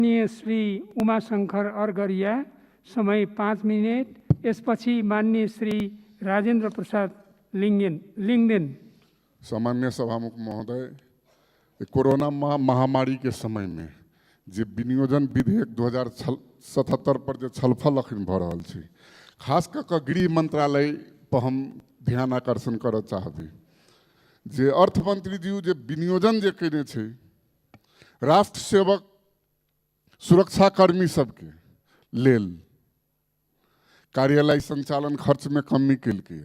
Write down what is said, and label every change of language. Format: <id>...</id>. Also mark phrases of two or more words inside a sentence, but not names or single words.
<ne>माननीय श्री उमाशंकर अर्गरिया, समय 5 मिनट। यसपछि माननीय श्री राजेन्द्र प्रसाद लिंगदेन। सामान्य सभामुख महोदय,</ne> <mai>कोरोना महामारी के समय में जे विनियोजन विधेयक 2077 पर जो छलफल अखन भ रहल छै, खास कऽ गृह मंत्रालय पर हम ध्यान आकर्षण करऽ चाहबे। जे अर्थ मंत्री जी जे विनियोजन जे केने छै, राष्ट्र सेवक सुरक्षाकर्मी सबके लेल कार्यालय संचालन खर्च में कमी केलकै।</mai>